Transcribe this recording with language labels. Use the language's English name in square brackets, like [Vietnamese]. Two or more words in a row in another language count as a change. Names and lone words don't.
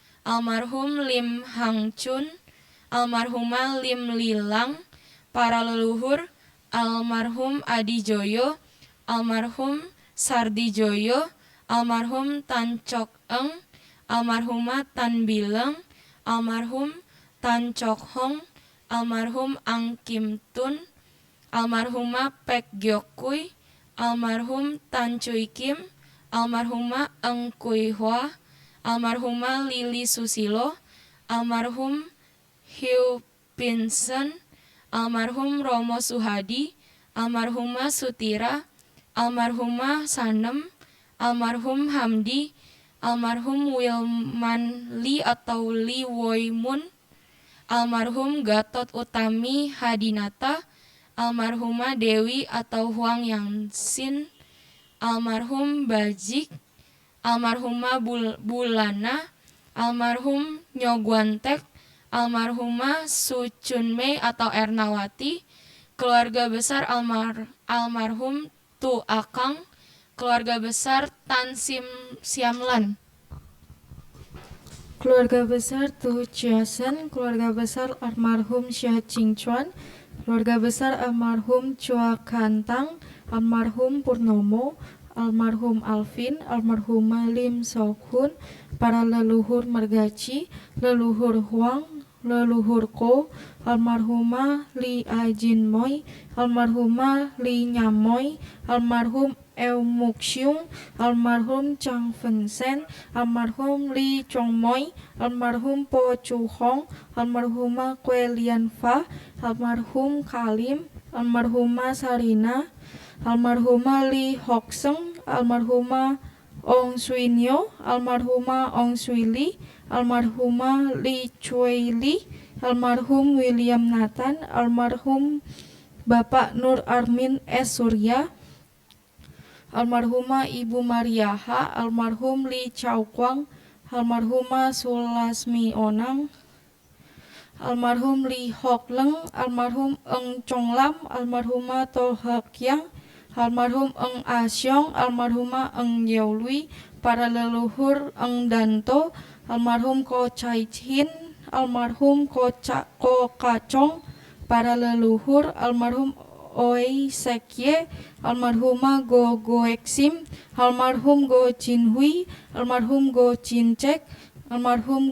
[Indonesian] almarhum Lim Hang Chun, almarhumah Lim Lilang, para leluhur, almarhum Adi Joyo, almarhum Sardi Joyo, almarhum Tan Chok Eng, almarhumah Tan Bileng, almarhum Tan Chok Hong, almarhum Ang Kim Tun, almarhumah Pek Gyok Kui, almarhum Tan Chui Kim, almarhumah Eng Kui Hwa, almarhumah Lili Susilo, almarhum Hugh Pinson, almarhum Romo Suhadi, almarhumah Sutira, almarhumah Sanem, almarhum Hamdi, almarhum Wilman Lee atau Lee Woi Mun, almarhum Gatot Utami Hadinata, almarhumah Dewi atau Huang Yangsin, almarhum Bajik, almarhumah Bulana, almarhum Nyogwantek, almarhumah Su Chunmei atau Ernawati, keluarga besar almarhum Tu Akang, keluarga besar Tan Siamlan, keluarga besar Tu Chiasen, keluarga besar almarhum Syah Chingchuan, keluarga besar almarhum Chua Kantang, almarhum Purnomo, almarhum Alvin, almarhumah Lim Sok Hun, para leluhur Mergaci, leluhur Huang, leluhur Ko, almarhumah Li Ajin Moy, almarhumah Li Nyamoy, almarhum Eu Muk Siung, almarhum Chang Fen Sen, almarhum Li Chong Moy, almarhum Po Chu Hong, almarhumah Kwe Lian Fa, almarhum Kalim, almarhumah Sarina, almarhumah Li Hok Seng, almarhumah Ong Sui Nyo, almarhumah Ong Sui Li, almarhumah Li Choi Li, almarhum William Nathan, almarhum Bapak Nur Armin S. Surya, almarhumah Ibu Mariaha, almarhum Li Chao Kwang, almarhumah Sulasmi Onang, almarhum Li Hok Leng, almarhum Eng Chong Lam, almarhumah To Hak Yang, almarhum Eng Asyong, almarhumah Eng Yeo Lui, para leluhur Eng Danto, almarhum Ko Chai Chin, almarhum Ko Kacong, para leluhur almarhum Oi Sekye, almarhumah Go Goeksim, almarhum Go Chin Hui, almarhum Go Chin Cek, almarhum